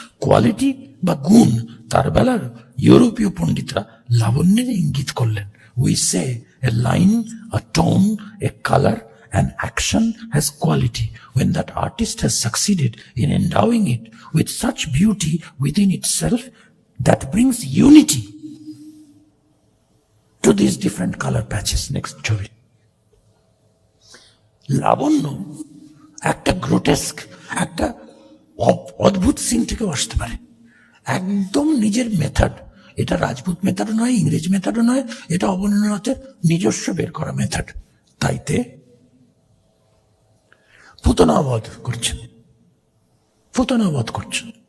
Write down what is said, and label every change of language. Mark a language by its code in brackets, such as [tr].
[bn] Quality বা গুণ তার বেলার ইউরোপীয় পণ্ডিতরা লাবণ্যের ইঙ্গিত করলেন। [en] We say a line, a tone, a color, an action has quality when that artist has succeeded in endowing it with such beauty within itself that brings unity to these different color patches. [bn] Next ছবি। লাবণ্য একটা গ্রোটেস্ক, একটা অদ্ভুত scene থেকেও আসতে পারে। একদম নিজের method, এটা রাজপুত মেথডও নয়, ইংরেজ মেথডও নয়, এটা অবনীন্দ্রনাথের নিজস্ব বের করা মেথড। তাইতে পুতনাবধ করছেন, পুতনাবধ করছেন।